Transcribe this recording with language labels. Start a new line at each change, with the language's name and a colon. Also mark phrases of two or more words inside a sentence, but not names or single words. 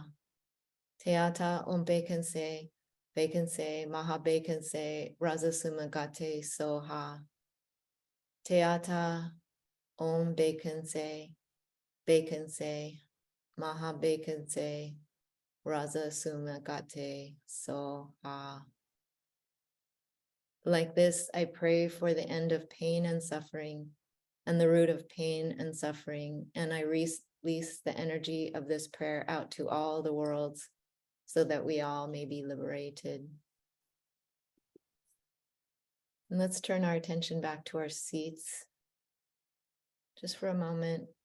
Sanskrit: Teata Umbekense, Bekense, Maha Bekense, Raza Sumagate Soha. Teata Umbekense, Bekense, Maha Bekense, Raza Sumagate Soha.
English: Like this, I pray for the end of pain and suffering and the root of pain and suffering. And I release the energy of this prayer out to all the worlds so that we all may be liberated. And let's turn our attention back to our seats just for a moment.